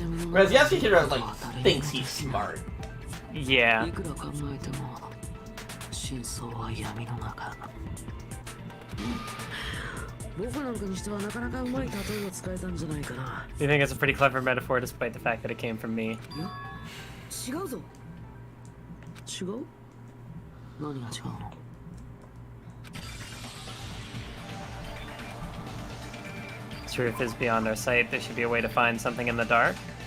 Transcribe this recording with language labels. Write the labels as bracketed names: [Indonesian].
[English] Whereas Yasuhiro like thinks he's smart. Yeah. [Japanese] いくら考えても真相は闇の中。僕なんかにしてはなかなかうまい例えを使えたんじゃないかな。 [English] You think it's a pretty clever metaphor, despite the fact that it came from me. [Japanese] いや、違うぞ。違う？何が違うの？ [English] Truth is beyond our sight. There should be a way to find something in the dark.